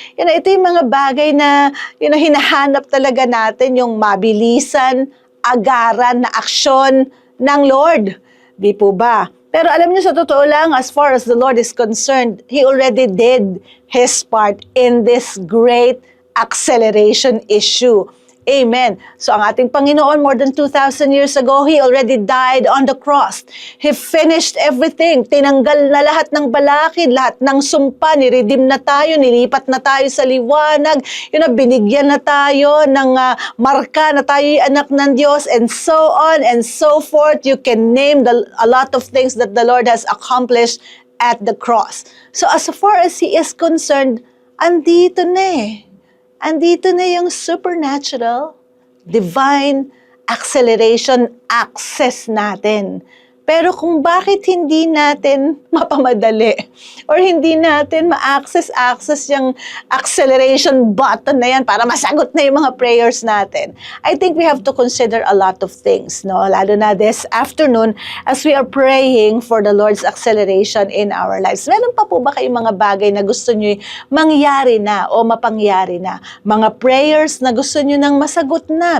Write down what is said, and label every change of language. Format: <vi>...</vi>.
<tl>Ito yung mga bagay na, hinahanap talaga natin yung mabilis, agaran na aksyon ng Lord. Di po ba? Pero alam niyo, sa totoo lang,</tl> <en>as far as the Lord is concerned, He already did His part in this great acceleration issue. Amen. So</en> <tl>ang ating Panginoon,</tl> <en>more than 2,000 years ago, He already died on the cross. He finished everything.</en> <tl>Tinanggal na lahat ng balakid, lahat ng sumpa, niredeem na tayo, nilipat na tayo sa liwanag, binigyan na tayo ng marka na tayo anak ng Diyos,</tl> <en>and so on and so forth. You can name a lot of things that the Lord has accomplished at the cross. So as far as He is concerned,</en> <tl>andito na Andito na yung</tl> <en>supernatural, divine acceleration access natin.</en> <tl>Pero kung bakit hindi natin mapamadali or hindi natin ma-access yung acceleration button na yan para masagot na yung mga prayers natin,</tl> <en>I think we have to consider a lot of things,</en> <tl>no? Lalo na</tl> <en>this afternoon as we are praying for the Lord's acceleration in our lives.</en> <tl>Meron pa po ba kayong mga bagay na gusto nyo mangyari na o mapangyari na? Mga prayers na gusto nyo nang masagot na?</tl>